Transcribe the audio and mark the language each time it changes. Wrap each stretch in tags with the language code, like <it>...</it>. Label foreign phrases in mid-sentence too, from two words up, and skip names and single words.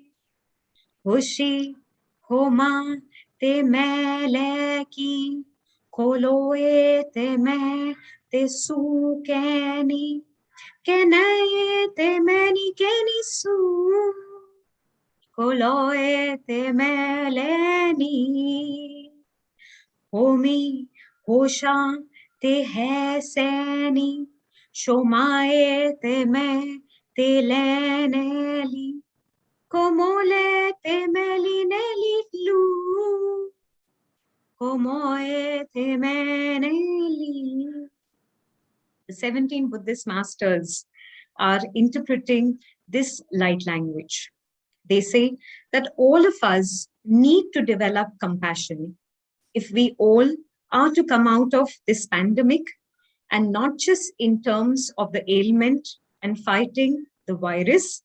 <en>Hushi homa te meleki, koloe te me te sukeni, keneye te meni kenisu, koloe te meleni. Homi hosha te heseni, shomae te me te leneli. Como le temeli lu, como temeneli. The 17 Buddhist Masters are interpreting this light language. They say that all of us need to develop compassion if we all are to come out of this pandemic, and not just in terms of the ailment and fighting the virus.</en>